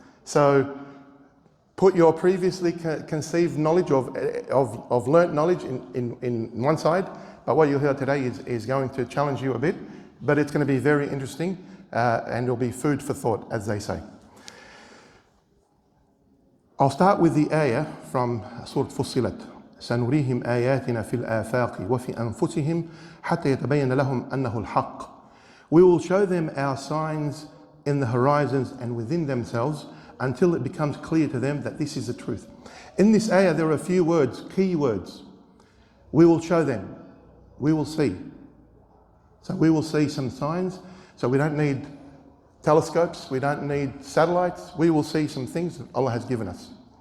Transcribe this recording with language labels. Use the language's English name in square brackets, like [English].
[English] So put your previously conceived knowledge of learnt knowledge in one side, but what you'll hear today is going to challenge you a bit, but it's going to be very interesting and it'll be food for thought, as they say. I'll start with the ayah from Surah Fussilat. [Arabic] سنريهم آياتنا في الآفاق وفي أنفسهم حتى يتبين لهم أنه الحق. [English] We will show them our signs in the horizons and within themselves until it becomes clear to them that this is the truth. In this ayah there are a few words, key words. We will show them. We will see. So we will see some signs. So we don't need telescopes, we don't need satellites, we will see some things that Allah has given us.